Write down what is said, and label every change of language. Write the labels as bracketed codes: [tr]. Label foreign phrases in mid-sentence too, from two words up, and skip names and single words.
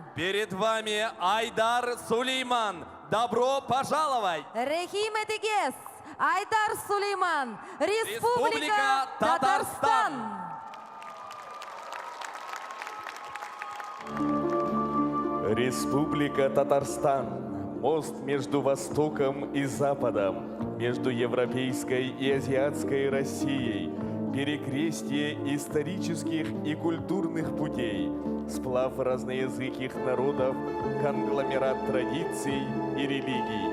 [ru] Перед вами Айдар Сулейман. Добро пожаловать! [tt] Рехим Этигес, [ru] Айдар Сулейман, Республика Республика Татарстан. Республика Татарстан. Мост между Востоком и Западом, между европейской и азиатской Россией, перекрестие исторических и культурных путей, сплав разноязыких народов, конгломерат традиций и религий.